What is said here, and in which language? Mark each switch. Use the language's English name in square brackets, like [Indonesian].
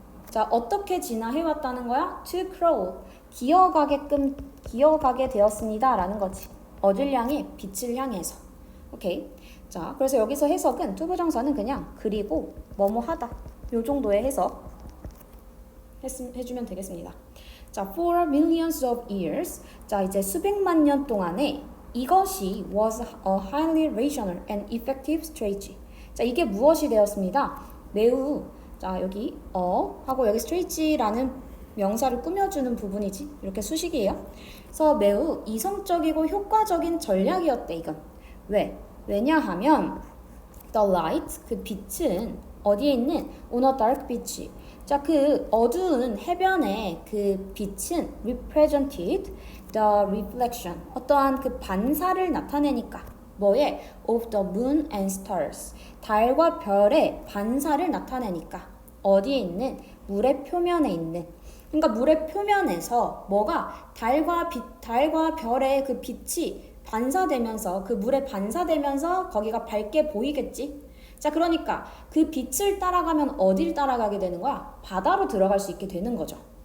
[Korean] 자, 어떻게 진화해왔다는 거야? [English] To crawl, [Korean] 기어가게 되었습니다 라는 거지. 어딜 향해? 빛을 향해서. 오케이. 자, 그래서 여기서 해석은 투부정사는 그냥 그리고 뭐뭐 하다, 요 정도의 해석 해주면 되겠습니다. [English] 자, for millions of years, [Korean] 자, 이제 수백만 년 동안에 이것이 [English] was a highly rational and effective strategy. [Korean] 자, 이게 무엇이 되었습니다. 매우, 자, 여기 하고 여기 strategy라는 명사를 꾸며주는 부분이지. 이렇게 수식이에요. 그래서 매우 이성적이고 효과적인 전략이었대, 이건. 왜? 왜냐하면 [English] the light, [Korean] 그 빛은 어디에 있는 [English] on a dark beach. [Korean] 자, 그 어두운 해변의 그 빛은 [English] represented the reflection, [Korean] 어떠한 그 반사를 나타내니까. 뭐에? [English] of the moon and stars, [Korean] 달과 별의 반사를 나타내니까. 어디에 있는? 물의 표면에 있는. 그러니까 물의 표면에서 뭐가? 달과 별의 그 빛이 반사되면서, 그 물에 반사되면서 거기가 밝게 보이겠지? 자, 그러니까 그 빛을 따라가면 어딜 따라가게 되는 거야? 바다로 들어갈 수 있게 되는 거죠.